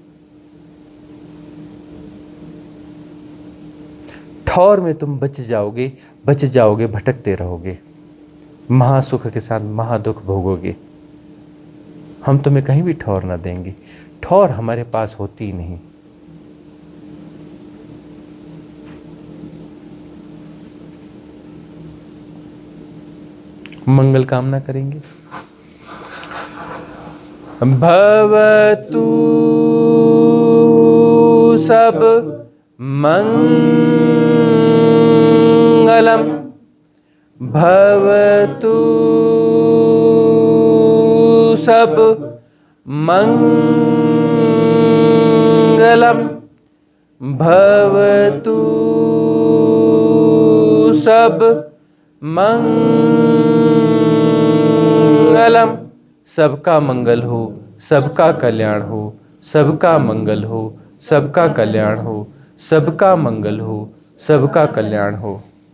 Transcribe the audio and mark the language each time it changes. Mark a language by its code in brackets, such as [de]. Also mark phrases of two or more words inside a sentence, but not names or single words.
[hi] ठौर में तुम बच जाओगे, भटकते रहोगे, महासुख के साथ महादुख भोगोगे। हम तुम्हें कहीं भी ठौर ना देंगे, ठौर हमारे पास होती ही नहीं। मंगल कामना करेंगे। [pi] भवतु सब मंगलम, भवतु सब मंगलम, भवतु सब मंगलम। [hi] सबका मंगल हो, सबका कल्याण हो, सबका मंगल हो, सबका कल्याण हो, सबका मंगल हो, सबका कल्याण हो।